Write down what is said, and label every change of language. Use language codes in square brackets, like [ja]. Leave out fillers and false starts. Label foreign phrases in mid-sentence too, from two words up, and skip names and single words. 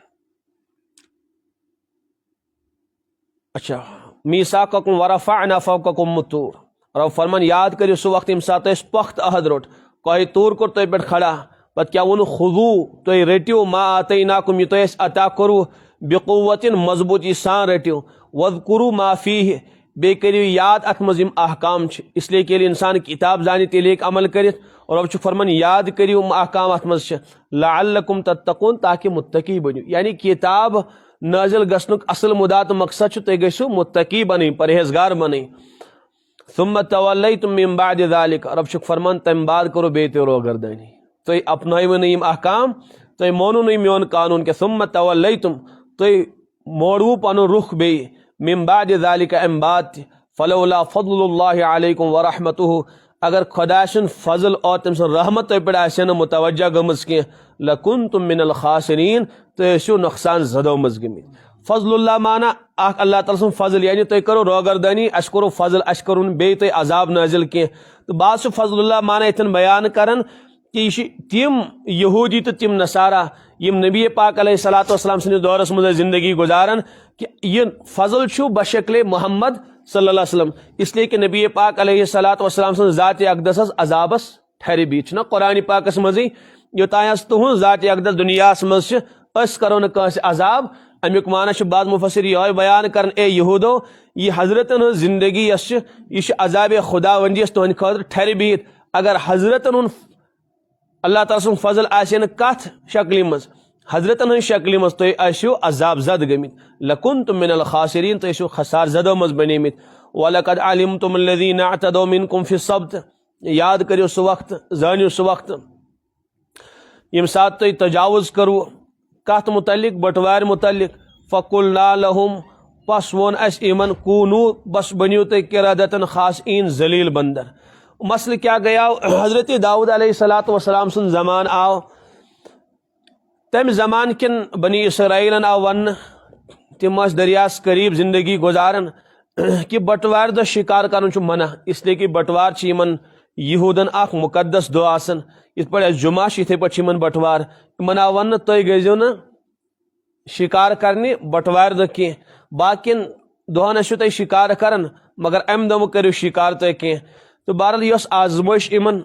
[ks] اچھا [ar] میثاقکم ورفعنا فوقکم الطور [ks] رب فرمان یاد کٔرِو سُہ وقت ییٚمہِ ساتہٕ أسۍ پخت عہد روٚٹ کوہ طور کوٚر تۄہہِ پٮ۪ٹھ کھڑا پتہٕ کیاہ ووٚنُکھ خذوا تُہۍ رٔٹِو [ar] ما آتیناکم [ks] یہِ تۄہہِ اَسہِ عطا کوٚروٕ بقوتٍ مضبوٗطی سان رٔٹِو [ar] واذکروا ما فیہ [ks] بیٚیہِ کٔرِو یاد اتھ منٛز یِم احکام چھِ [ur] اس لیے کہ [ks] ییٚلہِ انسان کتاب زانہِ تیٚلہِ ہیٚکہِ عمل کٔرِتھ رب چھُ فرمان یاد کٔرِو یِم احکام اتھ منٛز چھِ [ar] لعلکم تتقون [ks] تاکہ متقی بٔنِو یعنی کتاب نازل گژھنُک اصل مدا تہٕ مقصد چھُ تُہۍ گٔژھِو متقی بنٕنۍ پرہیزگار بنٕنۍ [ar] ثم تولیتم من بعد ذلک [ks] رب چھُکھ فرمان تمہِ بعد کوٚروٕ بیٚیہِ تہِ روگردٲنی تُہۍ اپنٲیوٕ نہٕ یِم احکام تُہۍ مونوٕ نہٕ میون قانوٗن کینٛہہ [ar] ثم تولیتم [ks] تُہۍ موڑوٕ پنُن رُخ بیٚیہِ [ar] من بعد ذلک [ks] امہِ بعد تہِ [ar] فلولا فضل اللہ علیکم ورحمتہ [ks] اگر خۄداے سُنٛد فضل اور تٔمۍ سٕنٛز رحمت تۄہہِ پٮ۪ٹھ آسہِ نہٕ متوجہ گٔمٕژ کینٛہہ [ar] لکنتم من الخاسرین [ks] تُہۍ ٲسِو نۄقصان زدو منٛز گٔمٕتۍ [ar] فضل اللہ [ks] مانا اکھ اللہ تعالیٰ سُنٛد فضل یعنی تُہۍ کٔرو روگردٲنی اَسہِ کوٚروٕ فضل اَسہِ کوٚروٕ نہٕ بیٚیہِ تۄہہِ عذاب نٲزِل کینٛہہ تہٕ بعض چھُ [ar] فضل اللہ [ks] مانا ییٚتھٮ۪ن بیان کران کہ یہِ چھِ تِم یہوٗدی تہٕ تِم نصارا یِم نبی پاک [ar] علیہ الصلوۃ والسلام [ks] سٕنٛدِس دورس منٛز ٲسۍ زندگی گُزاران کہ یہِ فضل چھُ بشکلے محمد [ar] صلی اللہ علیہ وسلم [ur] اس لیے کہ [ks] نبی پاک [ar] علیہ الصلوۃ والسلام [ks] سٕنٛز ذاتِ اقدس عذابس ٹھرِ بِہِتھ چھُنہ قرآنِ پاکس منٛزٕے یوٚتانۍ حظ تُہنٛز ذاتِ اقدس دُنیاہس منٛز چھِ أسۍ کرو نہٕ کٲنٛسہِ عذاب امیُک معنی چھُ بعض مُفسر یِہوے بیان کران اے یہوٗدو یہِ حضرتن ہٕنٛز زندگی یۄس چھِ یہِ چھِ عذابِ خدا ؤندی یۄس تُہنٛدِ خٲطرٕ ٹھرِ بِہِتھ اگر حضرتن ہُنٛد اللہ تعالیٰ سُنٛد فضل آسہِ نہٕ کتھ شکلہِ منٛز حضرتن ہٕنٛز شکلہِ منٛز تُہۍ ٲسِو عذاب زد گٔمٕتۍ [ar] لکنتم من الخاسرین [ks] تُہۍ ٲسِو خسار زدو منٛز بنیمٕتۍ [ar] ولقد علمتم الذین اعتدوا منکم فی السبت [ks] یاد کٔرِو سُہ وقت زٲنِو سُہ وقت ییٚمہِ ساتہٕ تُہۍ تجاوُز کٔروٕ کتھ متعلق بٹوارِ متعلق [ar] فقلنا لہم [ks] پس ووٚن اَسہِ یِمن کوٗنوٗ بس بٔنِو تُہۍ قِرادتن خاصیٖن ذلیٖل بندر مسلہٕ کیاہ گٔیاو حضرت داؤد [ar] علیہ الصلوۃ والسلام [ks] سُنٛد زمانہٕ آو تمہِ زمانہٕ کٮ۪ن بنی اسرائیلن آو وننہٕ تِم ٲسۍ دریاہس قریٖب زندگی گُزاران کہ بٹوارِ دۄہ شِکار کرُن چھُ منع اس لیے کہ بٹوار چھِ یِمن یہوٗدن اکھ مُقدس دۄہ آسان یِتھ پٲٹھۍ اَسہِ جُمعہ چھِ یِتھٕے پٲٹھۍ چھِ یِمن بٹوار یِمن آو وننہٕ تُہۍ گٔژھِو نہٕ شِکار کرنہِ بٹوارِ دۄہ کینٛہہ باقین دۄہن ٲسِو تُہۍ شِکار کران مگر امہِ دۄہ مہٕ کٔرِو شِکار تُہۍ کینٛہہ تہٕ بہرحال یۄس آزمٲیش یِمن